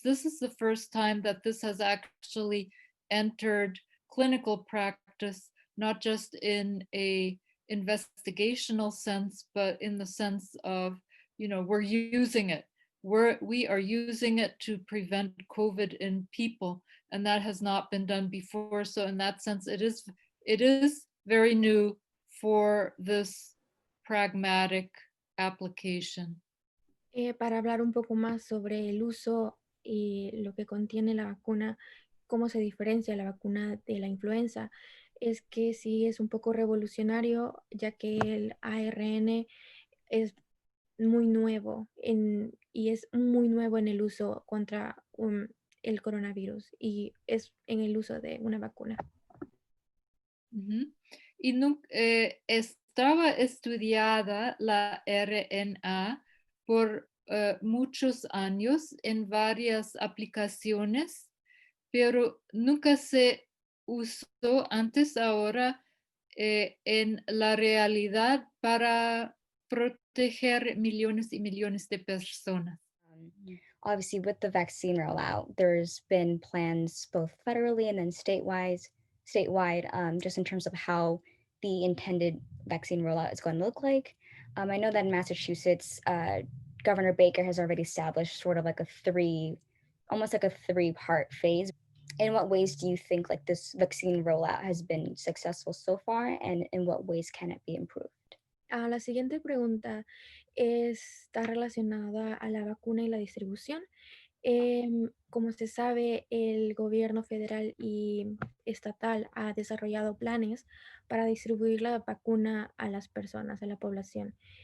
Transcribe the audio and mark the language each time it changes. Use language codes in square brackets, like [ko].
[en] This is the first time that this has actually entered clinical practice, not just in a investigational sense, but in the sense of, we're using it. we are using it to prevent COVID in people, and that has not been done before. So in that sense, it is very new for this pragmatic application. [es] Para hablar un poco más sobre el uso y lo que contiene la vacuna, cómo se diferencia la vacuna de la influenza, es que sí es un poco revolucionario, ya que el ARN es muy nuevo y es muy nuevo en el uso contra el coronavirus y es en el uso de una vacuna. Ujú. Y estaba estudiada la RNA por muchos años en varias aplicaciones, pero nunca se usó antes ahora en la realidad para proteger millones y millones de personas. [en] Obviously, with the vaccine rollout, there's been plans both federally and then statewide, just in terms of how the intended vaccine rollout is going to look like. I know that in Massachusetts, Governor Baker has already established sort of like almost like a three-part phase. In what ways do you think like this vaccine rollout has been successful so far, and in what ways can it be improved? [es] La siguiente pregunta está relacionada a la vacuna y la distribución. Como se sabe, el gobierno federal y estatal ha desarrollado planes para distribuir la vacuna a las personas, a la población.